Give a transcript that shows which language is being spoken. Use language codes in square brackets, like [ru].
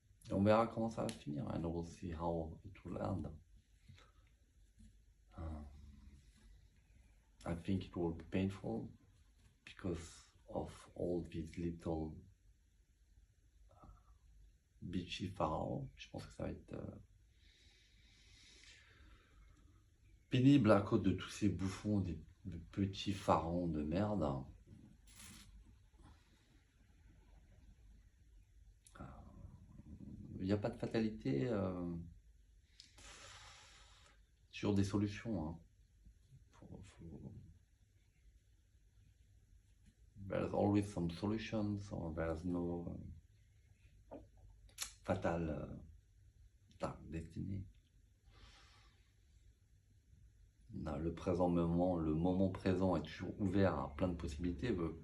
[fr] On verra comment ça va finir, [en] and we'll see how it will end. I think it will be painful because of all these little bitchy pharaons. [fr] Je pense que ça va être pénible à cause de tous ces bouffons, de petits pharaons de merde. Il n'y a pas de fatalité, toujours des solutions. Hein. [en] There's always some solutions, or there's no fatal dark destiny. [fr] Le présent moment, le moment présent est toujours ouvert à plein de possibilités.